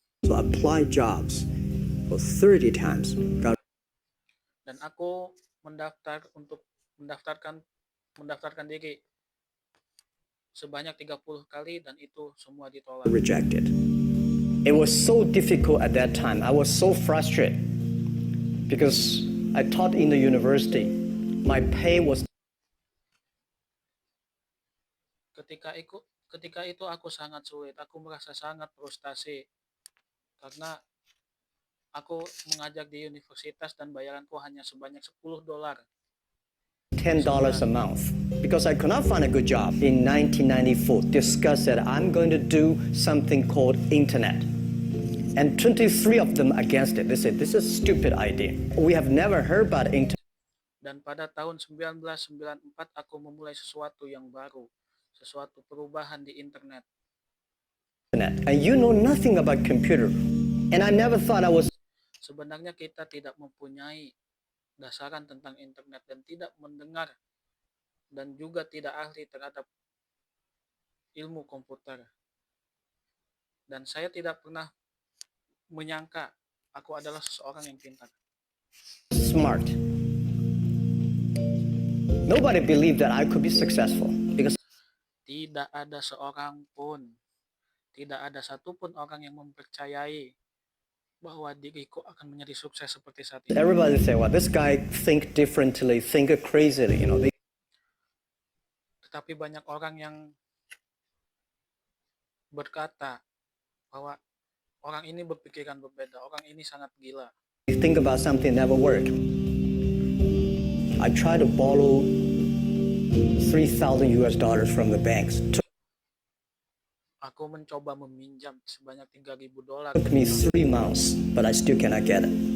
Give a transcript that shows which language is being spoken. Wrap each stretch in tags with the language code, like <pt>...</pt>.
<en>So I applied jobs for 30 times.</en> <id>Dan aku mendaftarkan diri sebanyak 30 kali dan itu semua ditolak.</id> <en>Rejected. It was so difficult at that time. I was so frustrated because I taught in the university. My pay was</en> <id>Ketika itu aku sangat sulit. Aku merasa sangat frustasi karena aku mengajar di universitas dan bayaranku hanya sebanyak $10.</id> <en>$10 a month because I could not find a good job. In 1994, discussed that I'm going to do something called internet. And 23 of them against it. They said, this is a stupid idea. We have never heard about internet.</en> <id>Dan pada tahun 1994 aku memulai sesuatu yang baru, sesuatu perubahan di internet.</id> <en>And you know nothing about computer. And I never thought I was.</en> <id>Sebenarnya kita tidak mempunyai dasaran tentang internet dan tidak mendengar dan juga tidak ahli terhadap ilmu komputer. Dan saya tidak pernah menyangka aku adalah seseorang yang pintar.</id> <en>Smart. Nobody believed that I could be successful because</en> <id>tidak ada seorang pun, tidak ada satupun orang yang mempercayai bahwa diriku akan menjadi sukses seperti saat ini.</id> <en>Everybody say, well, this guy think differently, think crazily, you know.</en> <id>Tetapi banyak orang yang berkata bahwa orang ini berpikiran berbeda, orang ini sangat gila.</id> <en>You think about something never work. I try to borrow $3,000 from the banks.</en> <id>Aku mencoba meminjam sebanyak $3,000.</id> <en>Took me 3 months, but I still cannot get it.</en>